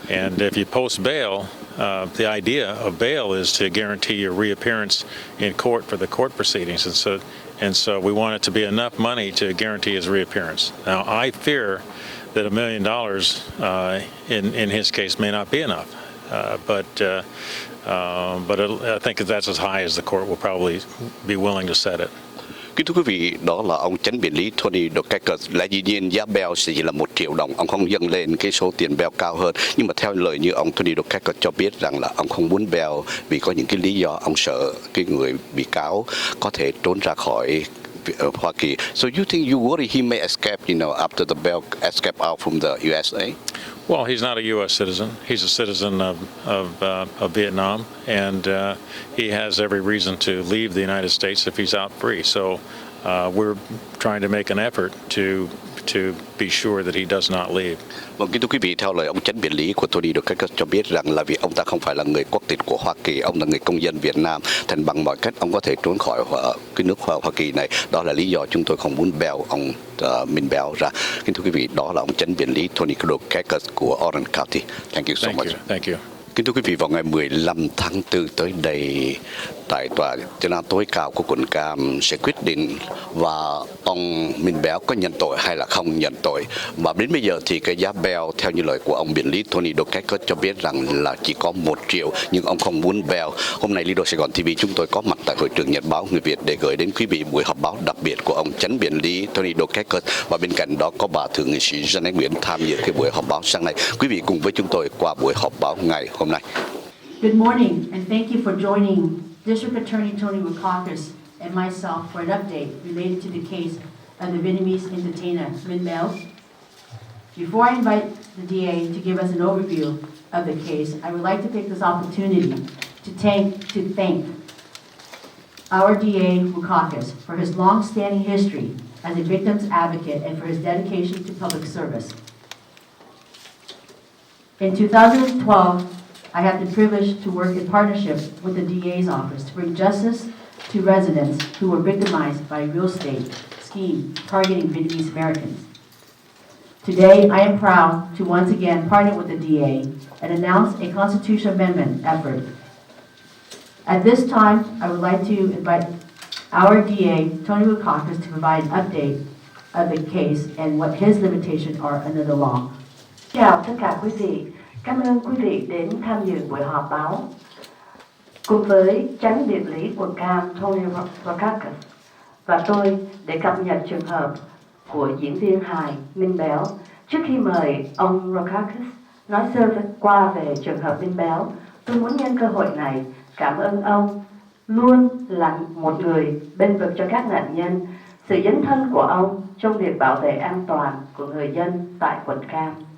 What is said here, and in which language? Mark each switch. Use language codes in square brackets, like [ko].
[en] And if you post bail, the idea of bail is to guarantee your reappearance in court for the court proceedings, and so we want it to be enough money to guarantee his reappearance. Now, I fear that $1 million in his case may not be enough, but I think that's as high as the court will probably be willing to set it. [vi] Kính thưa quý vị, đó là ông chánh biện lý Tony Dukakis. Là dĩ nhiên giá bail sẽ chỉ là $1 triệu, ông không dâng lên cái số tiền bail cao hơn. Nhưng mà theo lời như ông Tony Dukakis cho biết rằng là ông không muốn bail vì có những cái lý do ông sợ cái người bị cáo có thể trốn ra khỏi Hoa Kỳ. [en] So you think you worry he may escape, after the bail escape out from the USA? Well, he's not a U.S. citizen. He's a citizen of Vietnam, and he has every reason to leave the United States if he's out free. So we're trying to make an effort to be sure that he does not leave. [vi] Vâng, kính thưa quý vị, theo lời ông chánh biện lý của Tony Dukakis cho biết rằng là vì ông ta không phải là người quốc tịch của Hoa Kỳ, ông là người công dân Việt Nam, thành bằng mọi cách ông có thể trốn khỏi cái nước Hoa Kỳ này. Đó là lý do chúng tôi không muốn bail ông Minh Béo ra. Kính thưa quý vị, đó là ông chánh biện lý Tony Dukakis của Orange County. [en] Thank you so much. Thank you. [vi] Kính thưa quý vị, vào ngày 15 tháng 4 tới đây, tại tòa chánh án tối cao của quận Cam sẽ quyết định và ông Minh Béo có nhận tội hay là không nhận tội. Và đến bây giờ thì cái giá bail theo như lời của ông biện lý Tony Dukakis cho biết rằng là chỉ có $1 triệu, nhưng ông không muốn bail. Hôm nay Lido Sài Gòn TV chúng tôi có mặt tại hội trường Nhật báo người Việt để gửi đến quý vị buổi họp báo đặc biệt của ông chánh biện lý Tony Dukakis, và bên cạnh đó có bà thượng nghị sĩ Janet Nguyễn tham dự cái buổi họp báo sáng nay. Quý vị cùng với chúng tôi qua buổi họp báo ngày hôm nay. [en] Good morning, and thank you for joining District Attorney Tony Dukakis and myself for an update related to the case of the Vietnamese entertainer Minh Béo. Before I invite the DA to give us an overview of the case, I would like to take this opportunity to thank our DA Dukakis for his long-standing history as a victim's advocate and for his dedication to public service. In 2012, I had the privilege to work in partnership with the DA's office to bring justice to residents who were victimized by a real estate scheme targeting Vietnamese Americans. Today, I am proud to once again partner with the DA and announce a constitutional amendment effort. At this time, I would like to invite our DA, Tony Dukakis, to provide an update of the case and what his limitations are under the law. [vi] Chào tất cả quý vị. Cảm ơn quý vị đến tham dự buổi họp báo. Cùng với chánh biện lý quận Cam Tony Dukakis và tôi để cập nhật trường hợp của diễn viên hài Minh Béo. Trước khi mời ông Dukakis nói sơ qua về trường hợp Minh Béo, tôi muốn nhân cơ hội này cảm ơn ông luôn là một người bên vực cho các nạn nhân, sự dấn thân của ông trong việc bảo vệ an toàn của người dân tại quận Cam.